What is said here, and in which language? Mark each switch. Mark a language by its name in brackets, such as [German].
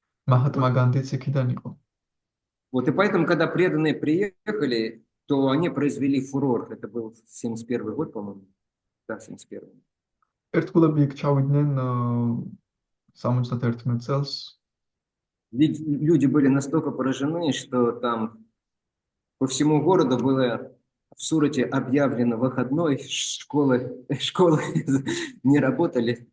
[Georgian] მაჰატმა განდიც იქიდან იყო. [Russian] Вот и поэтому, когда преданные приехали, то они произвели фурор. Это был 71 год, по-моему. Да, 71. [Georgian] ერთგულები იქ ჩავიდნენ 71 წელს. [Russian] Люди были настолько поражены, что там по всему городу было в Сурате объявлено выходной, школы не работали.